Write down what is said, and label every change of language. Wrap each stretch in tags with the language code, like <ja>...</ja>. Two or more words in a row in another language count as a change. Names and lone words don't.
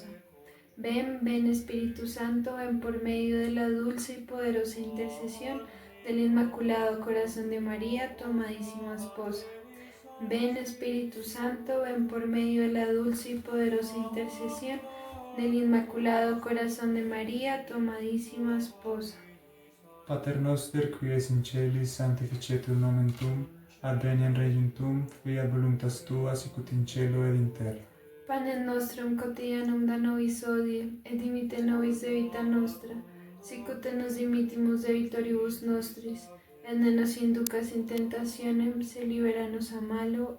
<es>Ven, ven Espíritu Santo, ven por medio de la dulce y poderosa intercesión del Inmaculado Corazón de María, tu amadísima esposa. Ven Espíritu Santo, ven por medio de la dulce y poderosa intercesión del Inmaculado Corazón de María, tu amadísima esposa.</es> <la>Pater noster qui es in celis sanctificetur nomen tuum, adveniat regnum tuum, fiat voluntas tua sicut in cielo ed in terra. Panem nostrum quotidianum da nobis hodie, et dimitte nobis debita nostra, sicut nos dimittimus debitoribus nostris, et ne nos inducas in tentationem, se liberanos a malo.</la>